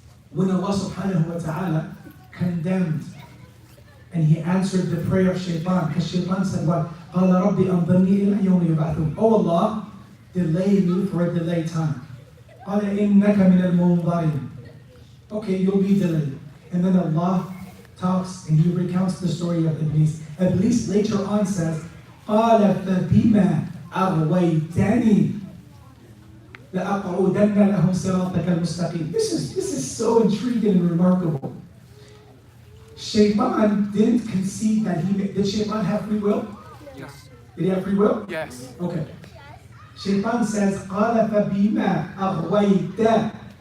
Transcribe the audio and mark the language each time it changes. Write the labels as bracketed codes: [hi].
[en] When Allah subhanahu wa ta'ala condemned and he answered the prayer of Shyetaan, because Shyetaan said what? [ar] قَالَ رَبِّ أَنظِرْنِي إِلَى يَوْمِ يُبْعَثُونَ. [en] Oh Allah, delay me for a delayed time. [ar] قَالَ إِنَّكَ مِنَ الْمُنظَرِينَ. [en] Okay, you'll be delayed. And then Allah talks and he recounts the story of Iblis. Iblis later on says, [ar] قَالَ فَبِمَا أَغْوَيْتَنِي لَأَقْعُدَنَّ لَهُمْ صِرَاطَكَ الْمُسْتَقِيمِ. [en] This is so intriguing and remarkable. Shaytan didn't concede that did Shaytan have free will? Yes. Did he have free will? Yes. Okay. Shaytan says, [ar] قَالَ فَبِمَا أَغْوَيْتَنِي.